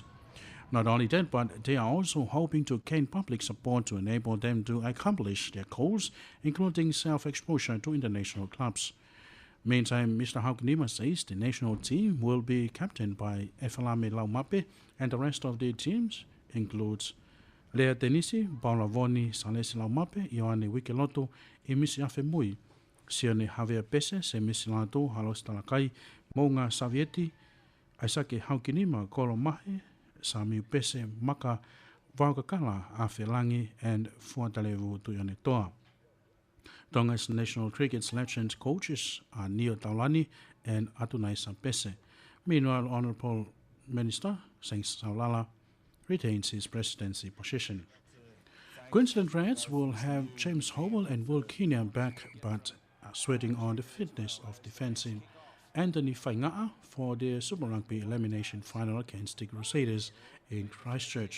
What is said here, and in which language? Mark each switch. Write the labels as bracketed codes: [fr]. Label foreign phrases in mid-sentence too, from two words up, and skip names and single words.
[en] Not only that, but they are also hoping to gain public support to enable them to accomplish their goals, including self-exposure to international clubs. Meantime, Mr. Haukanima says the national team will be captained by Efalame Laumape, and the rest of the teams includes Lea Tenisi, Paulavoni, Salesi Laumape, Ioane Wikeloto, e Misi Afemui, Sione Javier Pese, Se Misi Lato, Halos Talakai, Mounga Savieti, Aisake Haukanima, Kolo Mahe, Sami Pese, Maka, Vaukakala, Afelangi, and Fuatalevu Tuyanetoa. Tonga's national cricket selection coaches are Neo Taulani and Atunai Sampese. Meanwhile, Honourable Minister Seng Saulala retains his presidency position. Queensland Reds will have James Howell and Will Kenya back, but are sweating on the fitness of defensive Anthony Fainga'a for their Super Rugby elimination final against the Crusaders in Christchurch.